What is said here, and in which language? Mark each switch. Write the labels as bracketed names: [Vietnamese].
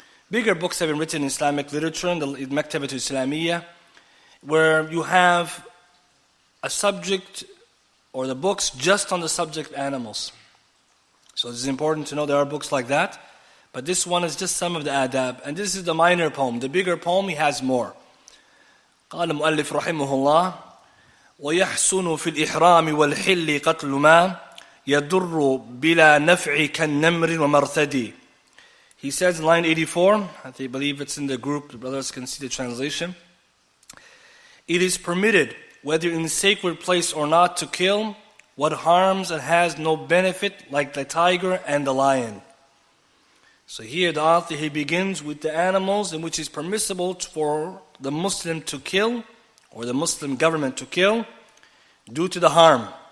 [English] Bigger books have been written in Islamic literature, in the Maktabat al-Islamiyya, where you have a subject or the books just on the subject of animals. So it's important to know there are books like that. But this one is just some of the adab. And this is the minor poem. The bigger poem, he has more. [Arabic] قال المؤلف رحمه الله ويحسن في الإحرام والحل قتل ما يضر بلا نفع كالنمر ومرثدي. [English] He says in line 84, I believe it's in the group, the brothers can see the translation. It is permitted, whether in a sacred place or not, to kill what harms and has no benefit, like the tiger and the lion. So here the author, he begins with the animals in which is permissible for the Muslim to kill, or the Muslim government to kill, due to the harm.